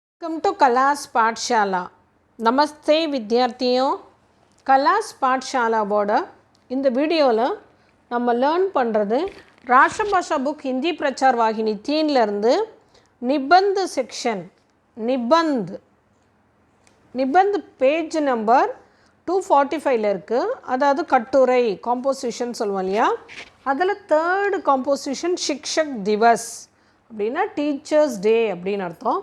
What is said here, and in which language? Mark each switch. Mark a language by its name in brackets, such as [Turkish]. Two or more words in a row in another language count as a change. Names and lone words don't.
[English] welcome to [Tamil] कलास पाठशाला [Hindi] नमस्ते विद्यार्थियों [Tamil] कलास पाठशालाவோட இந்த வீடியோவில் நம்ம லேர்ன் பண்ணுறது ராஷ்டிரபாஷா புக் ஹிந்தி பிரச்சார் வாகினி 3 இருந்து நிபந்த் செக்ஷன் நிபந்த் [English] page number [Tamil] 245 இருக்குது. அதாவது கட்டுரை காம்போசிஷன் சொல்லுவோம் இல்லையா, அதில் [English] third composition [Hindi] शिक्षक दिवस [Tamil] அப்படின்னா [English] teachers day [Tamil] அப்படின்னு அர்த்தம்.